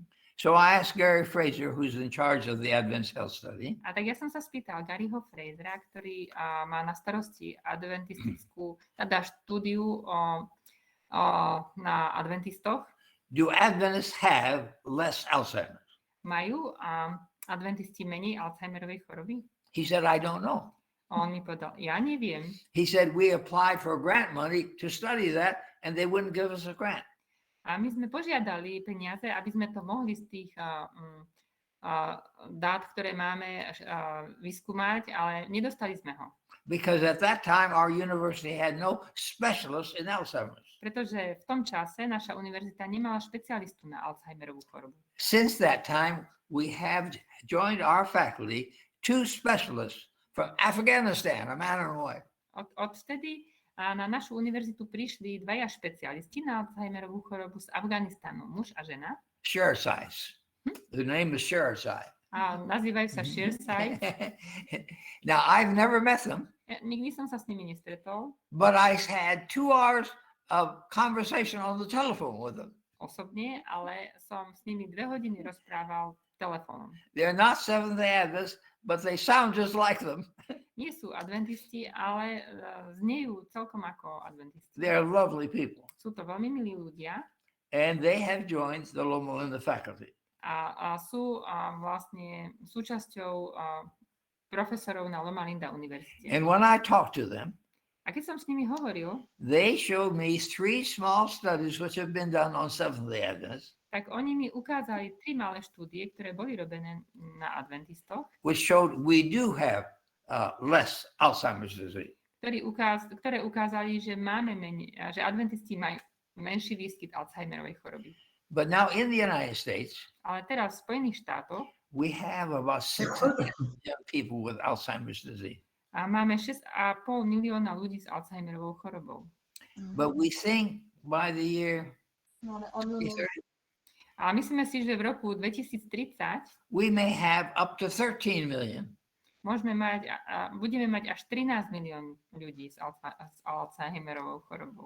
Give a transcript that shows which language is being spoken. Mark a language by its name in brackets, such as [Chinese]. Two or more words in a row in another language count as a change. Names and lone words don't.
[English] So I asked Gary Fraser, who's in charge of the Adventist Health Study, [Slovak] A tak ja som sa spýtal Garyho Frasera, ktorý má na starosti adventistickú, teda štúdiu na adventistoch. [English] do Adventists have less Alzheimer's? [Slovak] Majú adventisti menej Alzheimerovej choroby? [English] He said, I don't know. [Slovak] A on mi povedal, ja neviem. [English] He said, we applied for grant money to study that, and they wouldn't give us a grant. [Slovak] A my sme požiadali peniaze, aby sme to mohli z tých dát, ktoré máme, vyskúmať, ale nedostali sme ho. [English] Because at that time, our university had no specialists in Alzheimer's. [Slovak] Pretože v tom čase naša univerzita nemala špecialistu na Alzheimerovú chorobu. [English] Since that time, we have joined our faculty 2 specialists from Afghanistan, a man and a wife. [Slovak] Odvtedy na našu univerzitu prišli 2 špecialisti na Alzheimerovú chorobu z Afganistanu, muž a žena. [English] Share size. The name is Share size. [Slovak] A nazývajú sa Shearside. [English] Now, I've never met them, [Slovak] Nikdy som sa s nimi nestretol [English] but I had 2 hours of conversation on the telephone with them. [Slovak] osobne, ale som s nimi 2 hodiny rozprával telefónom. [English] They're not Seventh-day Adventists, but they sound just like them. [Slovak] Nie sú adventisti, ale znejú celkom ako adventisti. [English] They're lovely people. [Slovak] Sú to veľmi milí ľudia [English] And they have joined the Loma Linda faculty. [Slovak] a sú vlastne súčasťou profesorov na Loma Linda univerzite. [English] And when I talked to them, [Slovak] A keď som s nimi hovoril, [English] they showed me 3 small studies which have been done on Seventh-day Adventists, [Slovak] tak oni mi ukázali 3 malé štúdie, ktoré boli robené na adventistoch, [English] which showed we do have less Alzheimer's disease. [Slovak] ktoré ukázali, že že adventisti majú menší výskyt Alzheimerovej choroby. [English] But now in the United States, [Slovak] Ale teraz v Spojených štátoch [English] we have about 6 million people with Alzheimer's disease. [Slovak] a máme 6,5 milióna ľudí s Alzheimerovou chorobou. [English] But we think by the year 2030, [Slovak] A myslíme si, že v roku 2030 [English] we may have up to 13 million. [Slovak] budeme mať až 13 milión ľudí s Alzheimerovou chorobou.